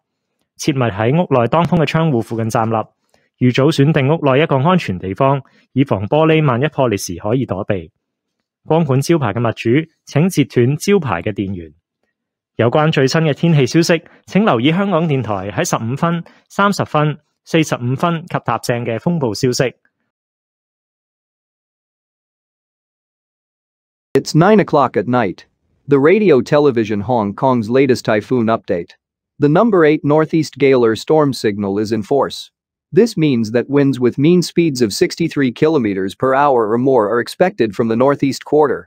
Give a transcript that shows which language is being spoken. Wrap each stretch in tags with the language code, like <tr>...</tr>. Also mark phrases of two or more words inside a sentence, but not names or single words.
<yue>切勿喺屋內當風嘅窗戶附近站立，預早選定屋內一個安全地方，以防玻璃萬一破裂時可以躲避。光管招牌嘅物主，請截斷招牌嘅電源。有關最新嘅天氣消息，請留意香港電台喺15分、30分、45分及踏正嘅風暴消息。</yue> <en>It's 9 o'clock at night. The Radio Television Hong Kong's latest typhoon update. The number 8 northeast gale or storm signal is in force. This means that winds with mean speeds of 63 km per hour or more are expected from the northeast quarter.</en>